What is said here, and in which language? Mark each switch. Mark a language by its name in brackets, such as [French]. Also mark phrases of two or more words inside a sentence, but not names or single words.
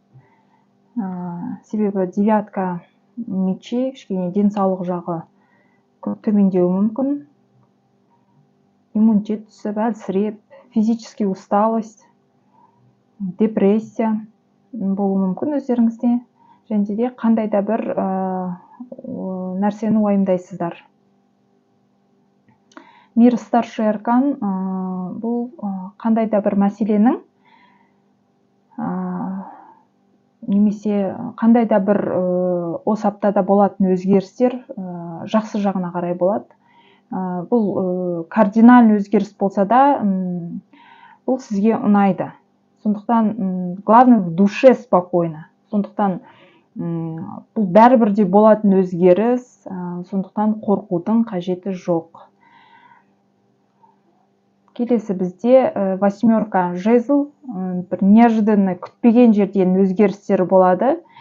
[Kazakh] Себебі [Russian] девятка мечей [Kazakh] кішкене денсаулық жағы төмендеуі мүмкін. Иммунитет түсіп, әлсіреп, [Russian] физический усталость, [Kazakh] депрессия болуы мүмкін өздеріңізде. Және де қандай да бір нәрсені уайымдайсыздар. [Russian] Мир старший аркан [Kazakh] бұл қандай да бір мәселенің немесе қандай да бір осы аптада болатын өзгерістер жақсы жағына қарай болады. Бұл кардинальный өзгеріс болса да, бұл сізге ұнайды. [Russian] Сондықтан главное в душе спокойно. [Kazakh] Сондықтан бұл бәрібірде болатын өзгеріс, сондықтан қорқудың қажеті жоқ. Келесі бізде 8 жезл, бір неожиданный, күтпеген жерден өзгерістер болады.